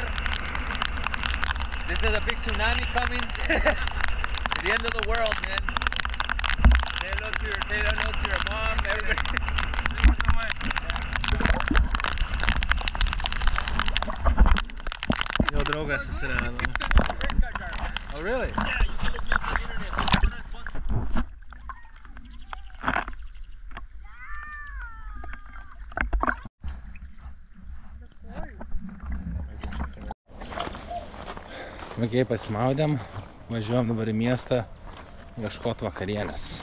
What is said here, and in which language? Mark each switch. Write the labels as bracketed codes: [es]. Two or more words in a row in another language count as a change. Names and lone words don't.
[en] This is a big tsunami coming. The end of the world, man. Say hello to your mom, everybody. Thank you so much. [lt] Yo, draugas susirado. [en] Oh, really? [lt] Smagiai pasimaudėm, važiuojam dabar į miestą ieškoti vakarienės.